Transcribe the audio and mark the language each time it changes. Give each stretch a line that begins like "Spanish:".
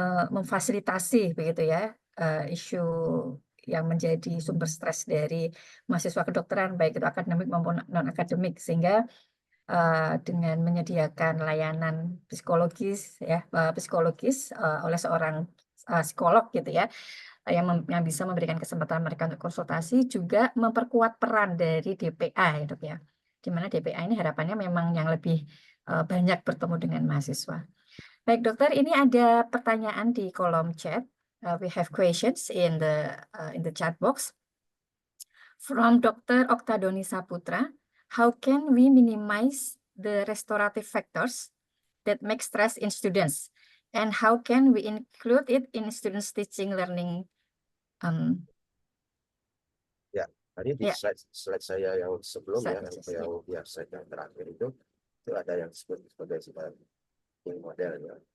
Indonesian: memfasilitasi begitu ya isu yang menjadi sumber stres dari mahasiswa kedokteran, baik itu akademik maupun non akademik, sehingga dengan menyediakan layanan psikologis ya oleh seorang psikolog gitu ya, yang bisa memberikan kesempatan mereka untuk konsultasi, juga memperkuat peran dari DPA ya, Dok, ya. Di mana DPA ini harapannya memang yang lebih banyak bertemu dengan mahasiswa. Baik, dokter, ini ada pertanyaan di kolom chat.
English: We have questions in the chat box. From Dr. Oktadoni Saputra, how can we minimize the restorative factors that make stress in students? And how can we include it in students teaching learning?
Indonesian: Ya, tadi di slide saya yang sebelumnya, yang saya terakhir itu ada yang disebut sebagai ini modelnya.